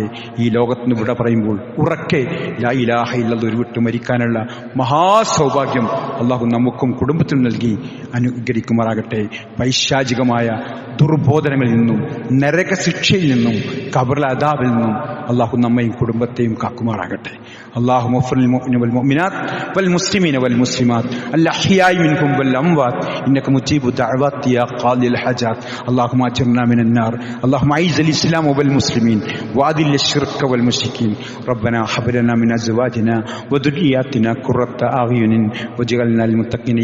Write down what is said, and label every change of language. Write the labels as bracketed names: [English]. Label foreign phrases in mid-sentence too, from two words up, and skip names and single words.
[Malayalam] ഈ ലോകത്തിന് വിട പറയുമ്പോൾ ഉറക്കെ [Arabic] لا إله إلا الله [Malayalam] ഉരുവിട്ട് മരിക്കാനുള്ള മഹാസൗഭാഗ്യം അള്ളാഹു നമുക്കും കുടുംബത്തിനും നൽകി അനുഗ്രഹിക്കുമാറാകട്ടെ. പൈശാചികമായ ദുർബോധനങ്ങളിൽ നിന്നും നരകശിക്ഷയിൽ നിന്നും ഖബറിലെ അദാബിൽ നിന്നും അള്ളാഹു നമ്മയും കുടുംബത്തെയും കാക്കുമാറാകട്ടെ. [Arabic] اللهم اغفر للمؤمنين والمؤمنات والمسلمين والمسلمات الأحياء منهم والأموات إنك مجيب الدعوات يا قاضي الحاجات. اللهم أجرنا من النار. اللهم أعز الإسلام والمسلمين وأذل الشرك والمشركين. ربنا هب لنا من أزواجنا وذرياتنا قرة أعين واجعلنا للمتقين إماما.